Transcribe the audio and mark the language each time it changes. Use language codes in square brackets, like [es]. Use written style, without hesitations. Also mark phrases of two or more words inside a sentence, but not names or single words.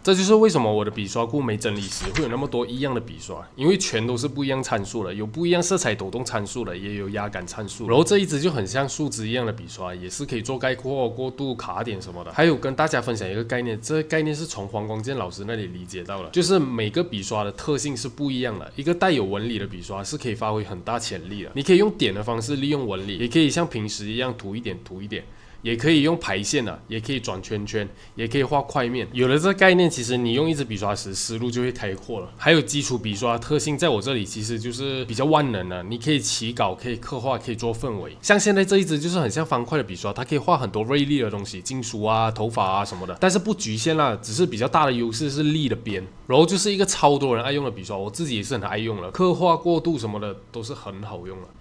[zh] 這就是為什麼我的筆刷庫沒整理時會有那麼多一樣的筆刷，因為全都是不一樣參數的，有不一樣色彩抖動參數的，也有壓感參數。然後這一支就很像樹枝一樣的筆刷，也是可以做概括、過渡、卡點什麼的。還有跟大家分享一個概念，這個概念是從黃光健老師那裡理解到的，就是每個筆刷的特性是不一樣的，一個帶有紋理的筆刷是可以發揮很大潛力的，你可以用點的方式利用紋理，也可以像平時一樣塗一點，也可以用排線的，也可以轉圈圈，也可以畫塊面。有了這個概念，其實你用一支筆刷時思路就會開闊了。還有基礎筆刷的特性，在我這裡其實就是比較萬能的，你可以起稿，可以刻畫，可以做氛圍。像現在這一支就是很像方塊的筆刷，它可以畫很多銳利的東西，金屬啊、頭髮啊什麼的，但是不局限啦，只是比較大的優勢是利的邊。然後就是一個超多人愛用的筆刷，我自己也是很愛用了，刻畫、過渡什麼的都是很好用了。